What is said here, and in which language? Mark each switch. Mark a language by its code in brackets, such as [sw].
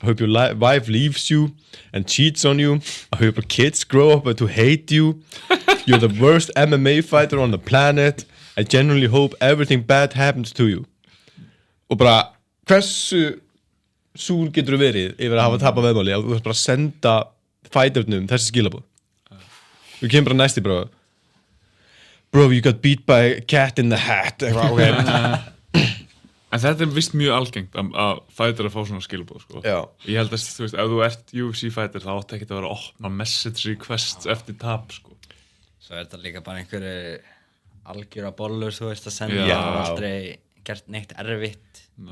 [en] I hope your wife leaves you and cheats on you. I hope your kids grow up to hate you. You're the worst MMA fighter on the planet. I genuinely hope everything bad happens to you. [is] Og bara, hversu súr getur þú verið yfir að hafa tapað veðmáli að þú þarf bara að senda fighternum þessi skilaboð. Þú kemur bara næsti, [en] bro, you got beat by a cat in the hat. Okay. [is] En þetta er vist mjög algengt að fighter að fá svona skilabóð, sko. Já. Ég held að, þú veist, ef þú ert UFC fighter þá átti ekkert að vera að opna message requests eftir tap, sko. Svo er þetta líka bara einhverju algjöra bollur, þú veist, að senda. Það er aldrei gert neitt erfitt.